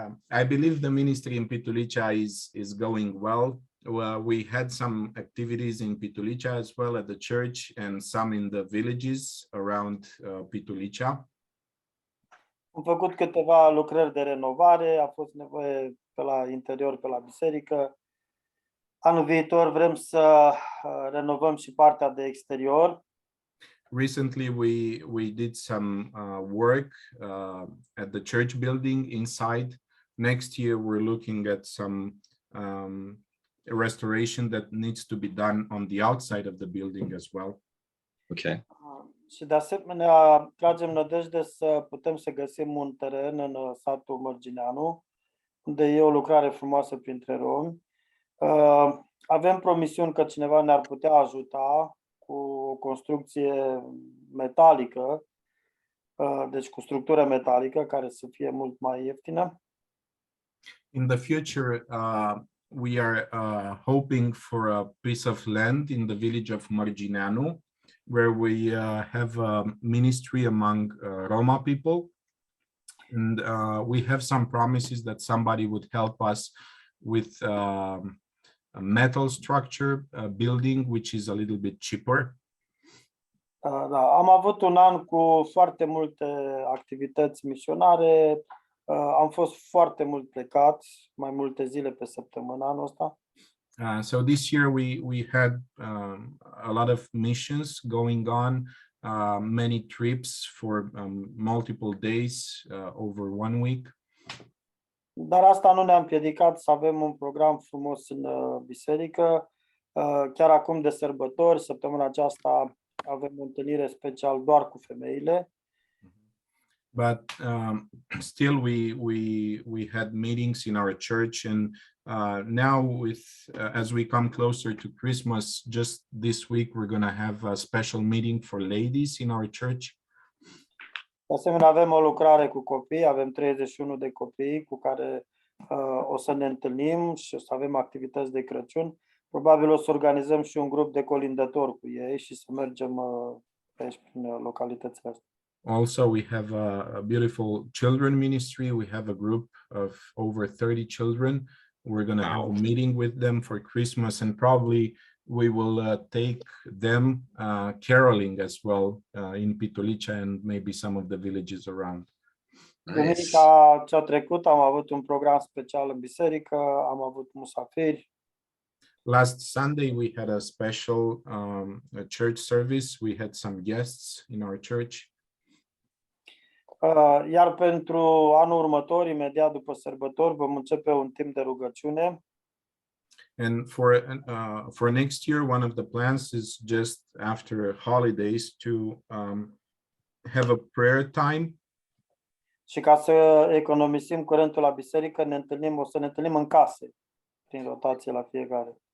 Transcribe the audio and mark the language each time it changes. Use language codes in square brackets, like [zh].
[en] I believe the ministry in Pitulicea is going well. We had some activities in Pitulicea as well at the church and some in the villages around Pitulicea. [ro] Am făcut câteva lucrări de renovare, a fost nevoie pe la interior, pe la biserică. Anul viitor vrem să renovăm și partea de exterior. [en] Recently, we did some work at the church building inside. Next year, we're looking at some restoration that needs to be done on the outside of the building as well. Okay. [ro] Și de asemenea, tragem nădejde să putem să găsim un teren în satul Mărgineanu, unde e o lucrare frumoasă printre romi. Avem promisiuni că cineva ne-ar putea ajuta cu o construcție metalică, deci cu structură metalică care să fie mult mai ieftină. [en] In the future, we are hoping for a piece of land in the village of Mărgineanu, where we have a ministry among Roma people. And we have some promises that somebody would help us with a metal structure building, which is a little bit cheaper. [ro] Da, am avut un an cu foarte multe activități misionare. Am fost foarte mult plecat, mai multe zile pe săptămână anul ăsta. [en] So this year we had a lot of missions going on, many trips for multiple days over 1 week. [ro] Dar asta nu ne-a împiedicat să avem un program frumos în biserică. Chiar acum de sărbători, săptămâna aceasta, avem o întâlnire special doar cu femeile. [en] But still we had meetings in our church, and now as we come closer to Christmas, just this week we're going to have a special meeting for ladies in our church. [ro] De asemenea, avem o lucrare cu copii, avem 31 de copii cu care o să ne întâlnim și o să avem activități de Crăciun. Probabil o să organizăm și un grup de colindători cu ei și să mergem aici prin localitățile astea. [en] Also, we have a beautiful children ministry. We have a group of over 30 children. We're going to have a meeting with them for Christmas, and probably we will take them caroling as well in Pitulicea and maybe some of the villages around. [ro] Duminica cea trecută am avut un program special în biserică, am avut musafiri. [en] Last Sunday we had a special church service. We had some guests in our church. [ro] Iar pentru anul următor, imediat după sărbători, vom începe un timp de rugăciune. [en] And for next year, one of the plans is just after holidays to have a prayer time. [ro] Și ca să economisim curentul la biserică, o să ne întâlnim în case, prin rotație la fiecare.